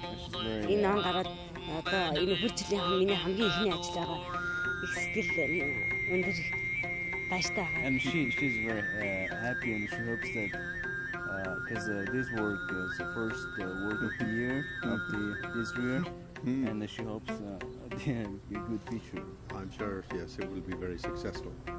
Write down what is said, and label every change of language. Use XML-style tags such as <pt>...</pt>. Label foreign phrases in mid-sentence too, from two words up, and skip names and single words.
<mn>Энэ он гараад одоо энэ хөл жилийн миний хамгийн ихний ажил байгаа. Их сэтгэл өндөр баяртай байгаа.</mn> <en>And she's very happy, and she hopes that because this work is the first work of the year of this year, and she hopes a good future. I'm sure, yes, it will be very successful.</en>